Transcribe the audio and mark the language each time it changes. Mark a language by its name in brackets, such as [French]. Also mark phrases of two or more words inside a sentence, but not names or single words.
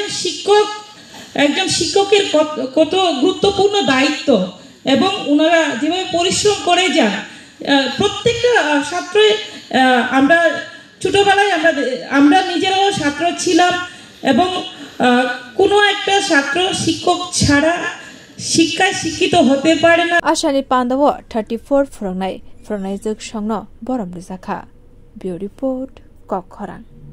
[Bangla] একজন শিক্ষকের কত গুরুত্বপূর্ণ দায়িত্ব এবং ওনারা যেভাবে পরিশ্রম করে যান প্রত্যেকটা ছাত্র আমরা ছোটবেলায় আমরা নিজেরাও ছাত্র ছিলাম এবং কোনো একটা ছাত্র শিক্ষক ছাড়া শিক্ষায় শিক্ষিত হতে পারে না [Bodo] आसालनि पान्दव 34 फोरोंनाय जोग संनो बरम रिजाखा बिउ रिपोर्ट कक खरां।